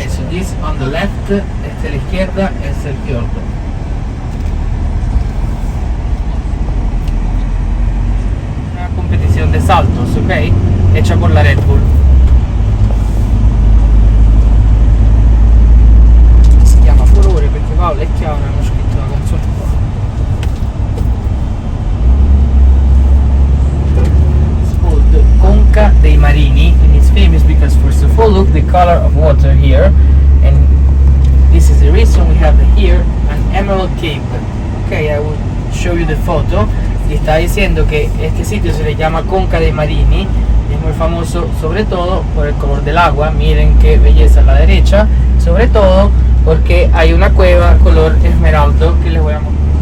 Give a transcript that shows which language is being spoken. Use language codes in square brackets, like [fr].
[en] This on the left, [es] a la izquierda es el fiordo. Una competición de saltos, ok, hecha por la Red Bull. [it] Si chiama Furore perché Paolo e Chiara hanno scritto la canzone qua. [en] It's called Conca dei Marini and it's famous because first of all look the color of water here. And this is the reason we have here an emerald cape. Okay, I will show you the photo. [es] Y está diciendo que este sitio se le llama Conca dei Marini y es muy famoso sobre todo por el color del agua. Miren qué belleza a la derecha, sobre todo porque hay una cueva color esmeralda que les voy a mostrar.